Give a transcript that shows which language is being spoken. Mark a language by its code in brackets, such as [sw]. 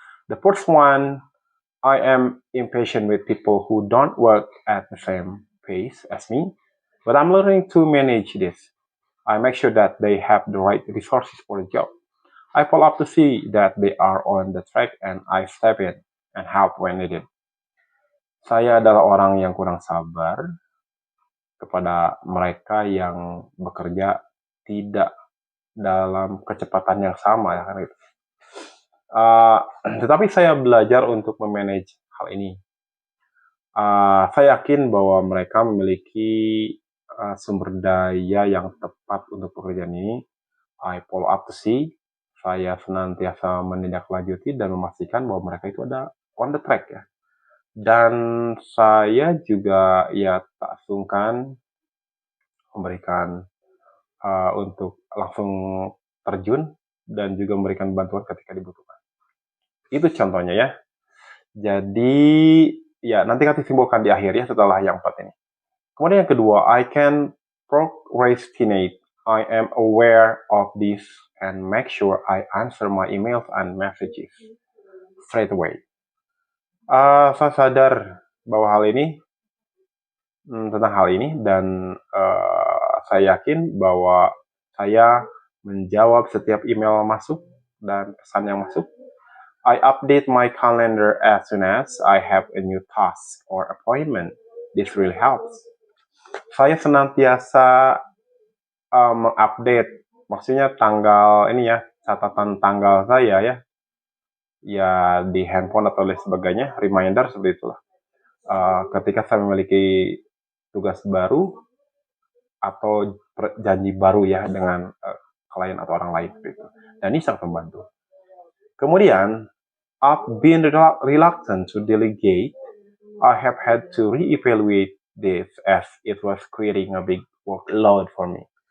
[en] The first one, I am impatient with people who don't work at the same pace as me, but I'm learning to manage this. I make sure that they have the right resources for the job. I follow up to see that they are on the track, and I step in and help when needed. [id] Saya adalah orang yang kurang sabar kepada mereka yang bekerja tidak dalam kecepatan yang sama, ya kan gitu. Tetapi saya belajar untuk memanage hal ini. Saya yakin bahwa mereka memiliki sumber daya yang tepat untuk pekerjaan ini. [en] I follow up to see. [id] Saya senantiasa menindaklanjuti dan memastikan bahwa mereka itu ada [en] on the track, [id] ya. Dan saya juga tak sungkan memberikan untuk langsung terjun dan juga memberikan bantuan ketika dibutuhkan. Itu contohnya, ya. Jadi nanti akan disimpulkan di akhir, ya, setelah yang 4 ini. Kemudian yang kedua, [en] I can procrastinate. I am aware of this and make sure I answer my emails and messages straight away. [id] Saya sadar bahwa tentang hal ini, dan saya yakin bahwa saya menjawab setiap email masuk dan pesan yang masuk. [en] I update my calendar as soon as I have a new task or appointment. This really helps. [id] Saya senantiasa mengupdate, maksudnya tanggal ini, ya, catatan tanggal saya, ya di handphone atau lain sebagainya, reminder seperti itulah. Ketika saya memiliki tugas baru atau janji baru, ya, dengan klien atau orang lain seperti itu. Dan ini sangat membantu. [en] Kemudian, I've been reluctant to delegate. I have had to reevaluate this as it was creating a big workload for me.